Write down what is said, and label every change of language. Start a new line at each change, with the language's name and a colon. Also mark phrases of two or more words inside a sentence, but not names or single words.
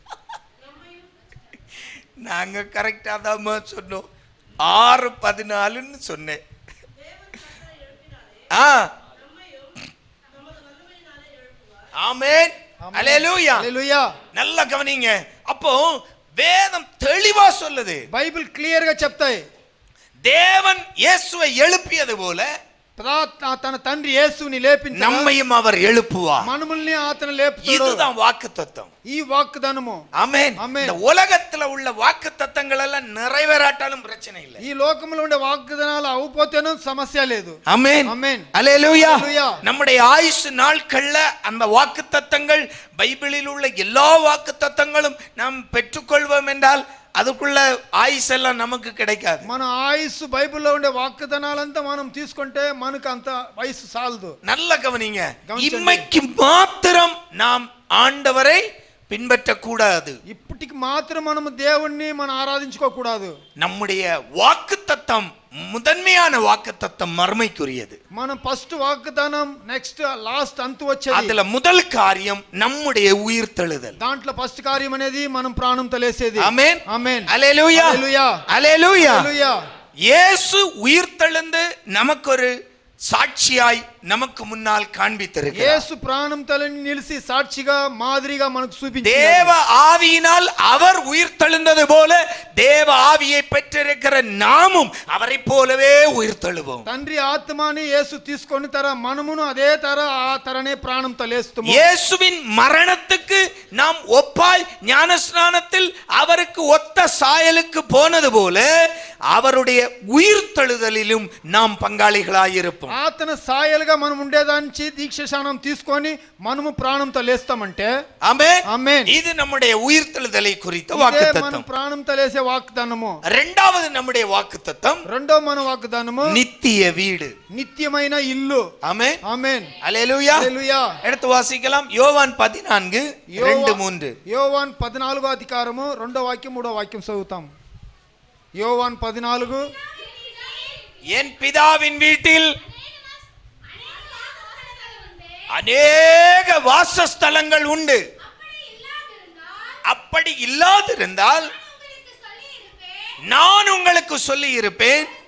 Tamil: நாங்க கரெக்டா தான் சொன்னோம். 6:14ன்னு சொன்னேன். ஆமென். ஹல்லேலூயா.
Telugu: హల్లెలూయా.
Tamil: நல்ல கவனிங்க. அப்போ வேதம் தெளிவா சொல்லுது.
Telugu: బైబిల్ క్లియర్ గా చెప్తాయి.
Tamil: தேவன் இயேசுவை எழுப்பியது போல
Telugu: తన తండ్రి యేసుని లేపించాడు.
Tamil: நம்மையும் அவர் எழுப்புவார்.
Telugu: మనల్ని అతను లేపుతాడు.
Tamil: இதுதான் வாக்குத்தத்தம்.
Telugu: ఈ వాగ్దానము.
Tamil: ஆமென். இந்த உலகத்துல உள்ள வாக்குத்தத்தங்கள் எல்லாம் நிறைவேறாட்டாலும் பிரச்சனை இல்லை.
Telugu: ఈ లోకములో ఉండే వాగ్దానాలు అవపోతేనూ సమస్య లేదు.
Tamil: ஆமென். ஆமென். ஹல்லேலூயா. ஹல்லேலூயா. நம்முடைய ஆயுசு நாட்கள்ல அந்த வாக்குத்தத்தங்கள் பைபிளில் உள்ள எல்லா வாக்குத்தத்தங்களும் நாம் பெற்றுக்கொள்வோம் என்றால் அதுக்குள்ள ஆயுசு எல்லாம் நமக்கு கிடைக்காது.
Telugu: మన ఆయుసు బైబిల్లో ఉండే వాగ్దానాలంతా మనం తీసుకుంటే మనకు అంత వయసు సాలదు.
Tamil: நல்ல கவனிங்க. இம்மைக்கு மாத்திரம் நாம் ஆண்டவரை பின்பற்றக்கூடாது.
Telugu: ఇప్పటికి మాత్రం మనం దేవుణ్ణి మనం ఆరాధించుకోకూడదు.
Tamil: நம்முடைய வாக்குத்தத்தம் முதன்மையான வாக்குத்தத்தம் மறுமைக்குரியது.
Telugu: మనం ఫస్ట్ వాగ్దానం
English: next last
Telugu: అంతు వచ్చేది.
Tamil: அதுல முதல் காரியம் நம்முடைய உயிர்த்தெழுதல்.
Telugu: దాంట్లో ఫస్ట్ కార్యం అనేది మనం ప్రాణంతో లేసేది.
Tamil: ஆமென்.
Telugu: ఆమేన్.
Tamil: ஹல்லேலூயா.
Telugu: హల్లెలూయా.
Tamil: ஹல்லேலூயா.
Telugu: హల్లెలూయా.
Tamil: இயேசு உயிர்த்தெழுந்து நமக்கு ஒரு சாட்சியாய் நமக்கு முன்னால் காண்பித்திருக்கிறார்.
Telugu: యేసు ప్రాణంతో నిలిచి సాక్షిగా మాదిరిగా మనకు చూపించాడు.
Tamil: தேவ ஆவியினால் அவர் உயிர்த்தெழுந்தது போல தேவ ஆவியை பெற்றிருக்கிற நாமும் அவரை போலவே உயிர்த்தெழுவோம்.
Telugu: తండ్రి ఆత్మని యేసు తీసుకొని మనమును అదే ఆ తరనే ప్రాణంతో లేస్తాము.
Tamil: இயேசுவின் மரணத்துக்கு நாம் ஒப்பாய் ஞானஸ்நானத்தில் அவருக்கு ஒத்த சாயலுக்கு போனது போல அவருடைய உயிர்த்தெழுதலிலும் நாம் பங்காளிகளாய் இருப்போம்.
Telugu: ఆతన సాయలుగా మనం ఉండేదానికి దీక్షాస్నానం తీసుకొని మనము ప్రాణంతో లేస్తామంటే
Tamil: ஆமென்.
Telugu: ఆమేన్.
Tamil: இது நம்முடைய உயிர்த்தெழுதலை குறித்த
Telugu: మనం
Tamil: வாக்குத்தத்தம்.
Telugu: ప్రాణంతో లేసే వాగ్దానము.
Tamil: இரண்டாவது நம்முடைய வாக்குத்தத்தம்
Telugu: రెండో మన వాగ్దానము
Tamil: நித்திய வீடு.
Telugu: నిత్యమైన ఇల్లు.
Tamil: ஆமென்.
Telugu: ఆమేన్.
Tamil: ஹல்லேலூயா.
Telugu: హల్లెలూయా.
Tamil: எடுத்து வாசிக்கலாம். யோவான் 14:2-3.
Telugu: యోవాన్ 14వ అధ్యాయము 2వ వాక్యం 3వ వాక్యం చదువుతాం. యోవాన్ 14.
Tamil: என் பிதாவின் வீட்டில் அநேக வாசஸ்தலங்கள் உண்டு. அப்படி இல்லாதிருந்தால் நான் உங்களுக்கு சொல்லி இருப்பேன்.